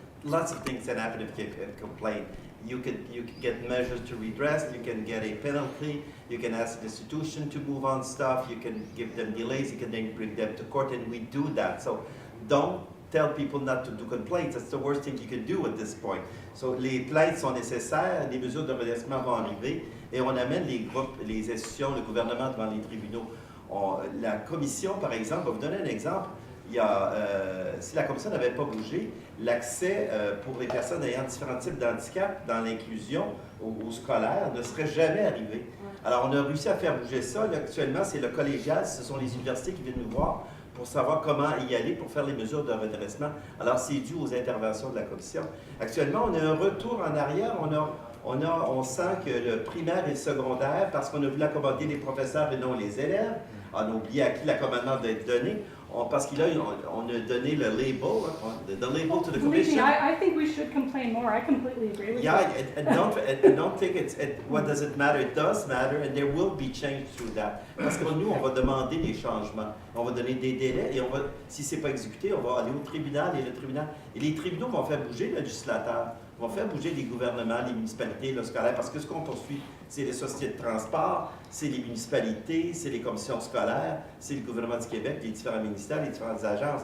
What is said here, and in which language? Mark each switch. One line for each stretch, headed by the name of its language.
English: Lots of things can happen if you complain. You can get measures to redress, you can get a penalty, you can ask the institution to move on stuff, you can give them delays, you can then bring them to court, and we do that. So don't tell people not to do complaints. That's the worst thing you can do at this point.
French: So les plaintes sont nécessaires, les mesures de redressement vont arriver, et on amène les groupes, les institutions, le gouvernement devant les tribunaux. La commission, par exemple, va vous donner un exemple. Si la commission n'avait pas bougé, l'accès pour les personnes ayant différents types d'handicap dans l'inclusion au scolaire ne serait jamais arrivé. Alors, on a réussi à faire bouger ça. Là, actuellement, c'est le collégial, ce sont les universités qui viennent nous voir pour savoir comment y aller pour faire les mesures de redressement. Alors, c'est dû aux interventions de la commission. Actuellement, on a un retour en arrière. On sent que le primaire et le secondaire, parce qu'on a voulu accommoder les professeurs et non les élèves, on a oublié à qui l'accommodement doit être donné. Parce qu'on a donné le label,
English: the label to the commission. I think we should complain more. I completely agree with you. Yeah, and don't think what does it matter? It does matter, and there will be change through that.
French: Parce que nous, on va demander des changements. On va donner des délais, et si c'est pas exécuté, on va aller au tribunal, et les tribunaux vont faire bouger le législateur, vont faire bouger les gouvernements, les municipalités, le scolaire, parce que ce qu'on poursuit, c'est les sociétés de transport, c'est les municipalités, c'est les commissions scolaires, c'est le gouvernement du Québec, les différents ministères, les différentes agences.